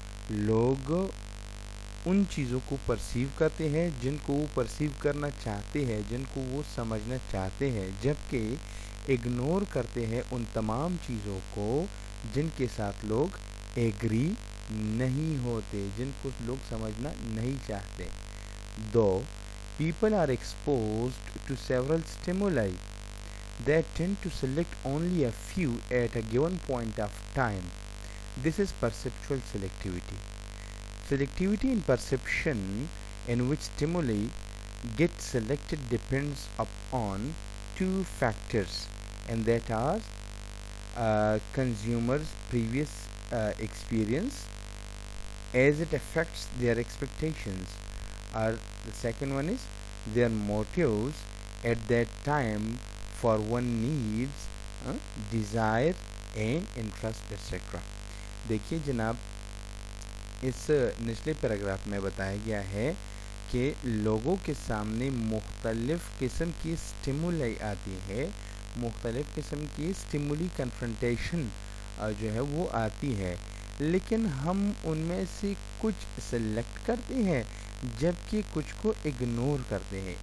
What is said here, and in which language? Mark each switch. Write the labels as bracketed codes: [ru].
[hi] लोग उन चीज़ों को परसीव करते हैं जिनको वो परसीव करना चाहते हैं, जिनको वो समझना चाहते हैं, जबकि इग्नोर करते हैं उन तमाम चीज़ों को जिनके साथ लोग एग्री नहीं होते, जिनको लोग समझना नहीं चाहते। [en] दो people are exposed to several stimuli. They tend to select only a few at a given point of time. This is perceptual selectivity. Selectivity in perception in which stimuli get selected depends upon two factors, and that are consumers' previous experience as it affects their expectations, or the second one is their motives at that time for one needs, desire and interest etc. [hi] देखिए जनाब, इस निचले paragraph में बताया गया है कि लोगों के सामने मुख्तलिफ किस्म की स्टिमुलाई आती है, मुख्तलिफ किस्म की स्टिमुली कन्फ्रंटेशन जो है वो आती है, लेकिन हम उनमें से कुछ सेलेक्ट करते हैं जबकि कुछ को इग्नोर करते हैं।